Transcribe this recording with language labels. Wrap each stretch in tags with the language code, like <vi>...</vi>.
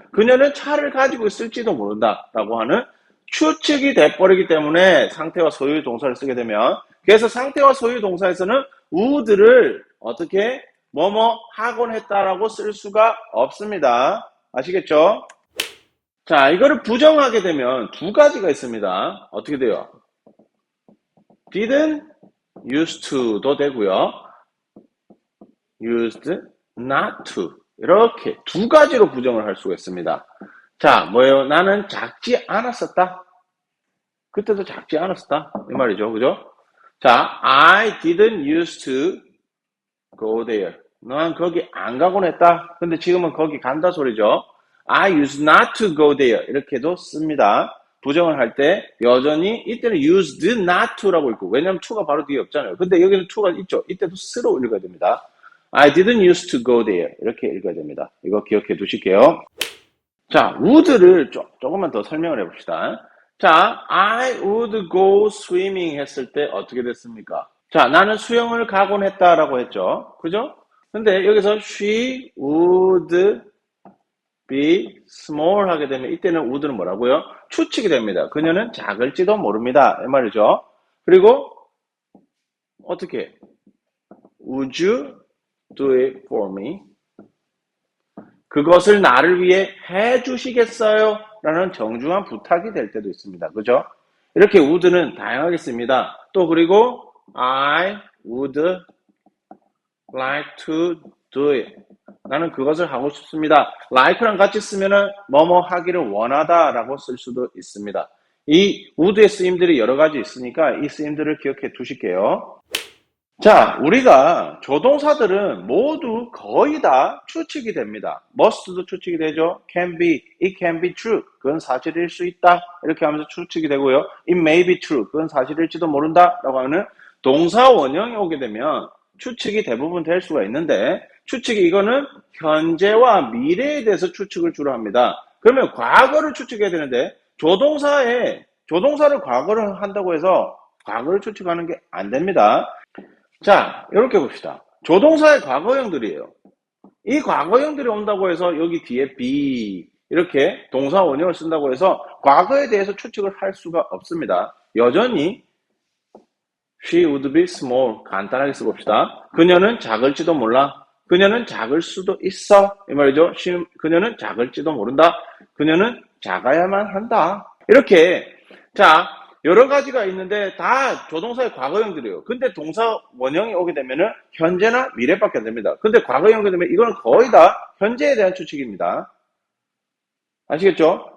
<ko>그녀는 차를 가지고 있을지도 모른다. 라고 하는 추측이 돼버리기 때문에 상태와 소유 동사를 쓰게 되면, 그래서 상태와 소유 동사에서는 would를 어떻게 뭐뭐 하곤 했다라고 쓸 수가 없습니다. 아시겠죠? 자, 이거를 부정하게 되면 두 가지가 있습니다. 어떻게 돼요?</ko> <en>didn't, used to</en> <ko>도 되고요.</ko> <en>used not to.</en> <ko>이렇게 두 가지로 부정을 할 수가 있습니다. 자, 뭐예요? 나는 작지 않았었다. 그때도 작지 않았었다. 이 말이죠. 그죠?</ko> <en>자, I didn't used to go there.</en> <ko>난 거기 안 가곤 했다. 근데 지금은 거기 간다 소리죠.</ko> <en>I used not to go there.</en> <ko>이렇게도 씁니다. 부정을 할 때 여전히 이때는 used not to라고 있고, 왜냐면 to가 바로 뒤에 없잖아요. 근데 여기는 to가 있죠. 이때도 s로 읽어야 됩니다.</ko> <en>I didn't used to go there.</en> <ko>이렇게 읽어야 됩니다. 이거 기억해 두실게요. 자, would를 조금만 더 설명을 해봅시다. 자,</ko> <en>I would go swimming</en> <ko>했을 때 어떻게 됐습니까? 자, 나는 수영을 가곤 했다라고 했죠. 그죠? 근데 여기서</ko> <en>she would be small</en> <ko>하게 되면 이때는 would는 뭐라고요? 추측이 됩니다. 그녀는 작을지도 모릅니다. 이 말이죠. 그리고 어떻게?</ko> <en>Would you do it for me?</en> <ko>그것을 나를 위해 해주시겠어요? 라는 정중한 부탁이 될 때도 있습니다. 그죠? 이렇게 would는 다양하게 씁니다. 또 그리고</ko> <en>I would like to do it.</en> <ko>나는 그것을 하고 싶습니다. like랑 같이 쓰면은 뭐뭐 하기를 원하다 라고 쓸 수도 있습니다. 이 would의 쓰임들이 여러 가지 있으니까 이 쓰임들을 기억해 두실게요. 자, 우리가 조동사들은 모두 거의 다 추측이 됩니다. must도 추측이 되죠.</ko> <en>can be, it can be true.</en> <ko>그건 사실일 수 있다. 이렇게 하면서 추측이 되고요.</ko> <en>it may be true.</en> <ko>그건 사실일지도 모른다. 라고 하는 동사 원형이 오게 되면 추측이 대부분 될 수가 있는데, 추측이 이거는 현재와 미래에 대해서 추측을 주로 합니다. 그러면 과거를 추측해야 되는데, 조동사를 과거를 한다고 해서 과거를 추측하는 게 안 됩니다. 자, 이렇게 봅시다. 조동사의 과거형들이에요. 이 과거형들이 온다고 해서 여기 뒤에 be 이렇게 동사 원형을 쓴다고 해서 과거에 대해서 추측을 할 수가 없습니다. 여전히</ko> <en>she would be small</en> <ko>간단하게 써봅시다. 그녀는 작을지도 몰라. 그녀는 작을 수도 있어. 이 말이죠. 그녀는 작을지도 모른다. 그녀는 작아야만 한다. 이렇게 자 여러 가지가 있는데 다 조동사의 과거형들이에요. 근데 동사 원형이 오게 되면은 현재나 미래밖에 안 됩니다. 근데 과거형이 오게 되면 이거는 거의 다 현재에 대한 추측입니다. 아시겠죠?</ko>